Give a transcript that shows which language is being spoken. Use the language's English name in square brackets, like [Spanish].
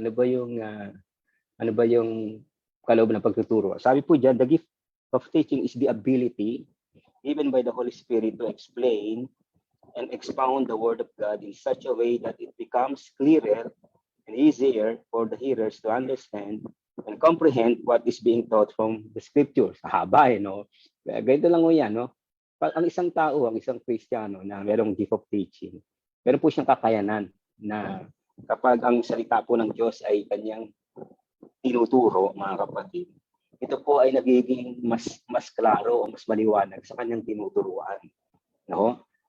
[Filipino] Ano ba yung kaloob ng pagtuturo? Sabi po diyan, [English] the gift of teaching is the ability given by the Holy Spirit to explain and expound the Word of God in such a way that it becomes clearer and easier for the hearers to understand and comprehend what is being taught from the Scriptures. [Filipino] Haba, no? Ganito lang yan, no? Ang isang tao, ang isang Kristiyano na merong gift of teaching, meron po siyang kakayanan na kapag ang salita po ng Diyos ay kanyang tinuturo, mga kapatid, ito po ay nagiging mas klaro o mas maliwanag sa kanyang tinuturuan, no?